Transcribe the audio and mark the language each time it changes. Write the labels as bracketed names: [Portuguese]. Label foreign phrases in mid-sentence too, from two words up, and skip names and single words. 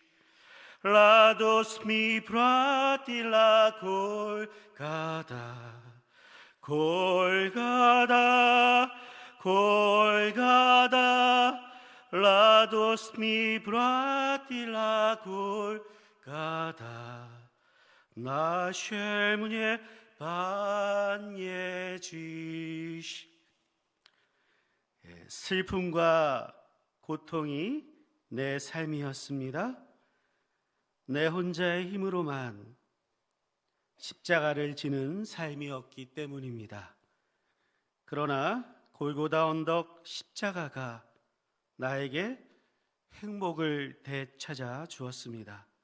[Czech] Radost mi vrátila Golgata, Golgata, Golgata. Radost mi vrátila Golgata, našel mě Pán Ježíš. [Korean] 슬픔과 고통이 내 삶이었습니다. 내 혼자의 힘으로만 십자가를 지는 삶이었기 때문입니다. 그러나 골고다 언덕 십자가가 나에게 행복을 되찾아 주었습니다.